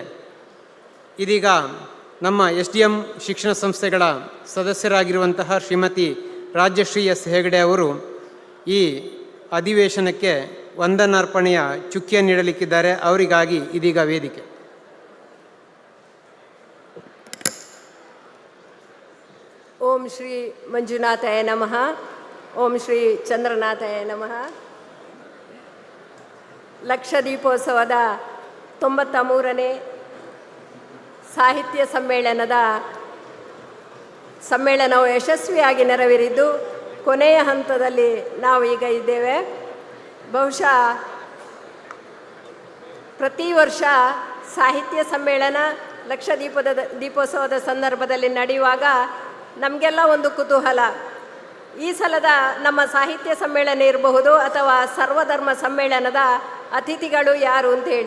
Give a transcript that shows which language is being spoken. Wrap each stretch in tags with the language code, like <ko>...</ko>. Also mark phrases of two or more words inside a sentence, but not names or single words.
<kn>ಇದೀಗ ನಮ್ಮ SDM ಶಿಕ್ಷಣ ಸಂಸ್ಥೆಗಳ ಸದಸ್ಯರಾಗಿರುವಂತಹ ಶ್ರೀಮತಿ ರಾಜ್ಯಶ್ರೀ ಎಸ್ ಹೆಗಡೆ ಅವರು ಈ ಅಧಿವೇಶನಕ್ಕೆ ವಂದನಾರ್ಪಣೆಯ ಚುಕ್ಕಿಯನ್ನು ನೀಡಲಿಕ್ಕಿದ್ದಾರೆ. ಅವರಿಗಾಗಿ ಇದೀಗ ವೇದಿಕೆ.</kn> <sa>ಓಂ ಶ್ರೀ ಮಂಜುನಾಥಾಯ ನಮಃ. ಓಂ ಶ್ರೀ ಚಂದ್ರನಾಥಾಯ ನಮಃ.</sa> <kn>ಲಕ್ಷದೀಪೋತ್ಸವದ 93ನೇ ಸಾಹಿತ್ಯ ಸಮ್ಮೇಳನವು ಯಶಸ್ವಿಯಾಗಿ ನೆರವೇರಿದ್ದು ಕೊನೆಯ ಹಂತದಲ್ಲಿ ನಾವು ಈಗ ಇದ್ದೇವೆ. ಬಹುಶಃ ಪ್ರತಿ ವರ್ಷ ಸಾಹಿತ್ಯ ಸಮ್ಮೇಳನ ದೀಪೋತ್ಸವದ ಸಂದರ್ಭದಲ್ಲಿ ನಡೆಯುವಾಗ ನಮಗೆಲ್ಲ ಒಂದು ಕುತೂಹಲ, ಈ ಸಲದ ನಮ್ಮ ಸಾಹಿತ್ಯ ಸಮ್ಮೇಳನ ಇರಬಹುದು ಅಥವಾ ಸರ್ವಧರ್ಮ ಸಮ್ಮೇಳನದ ಅತಿಥಿಗಳು ಯಾರು ಅಂತೇಳಿ.</kn>